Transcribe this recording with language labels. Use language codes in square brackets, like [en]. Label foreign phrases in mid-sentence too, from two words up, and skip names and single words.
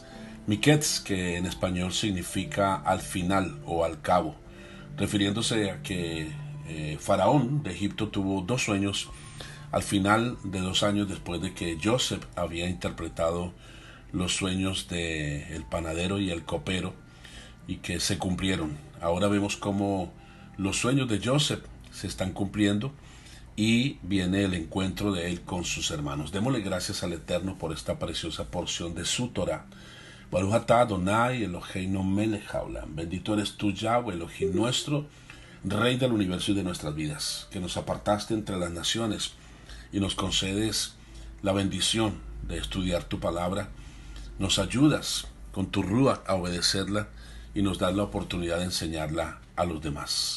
[es] Miketz, que en español significa al final o al cabo, refiriéndose a que Faraón de Egipto tuvo dos sueños al final de 2 años después de que Joseph había interpretado los sueños del panadero y el copero y que se cumplieron. Ahora vemos cómo los sueños de Joseph se están cumpliendo y viene el encuentro de él con sus hermanos. Démosle gracias al Eterno por esta preciosa porción de su Torah. [he] ברוך אתה אדני אלהינו מלך העולם. [es] Bendito eres tú, Yahweh, Elohim nuestro, Rey del universo y de nuestras vidas, que nos apartaste entre las naciones y nos concedes la bendición de estudiar tu palabra. Nos ayudas con tu Ruach a obedecerla y nos das la oportunidad de enseñarla a los demás.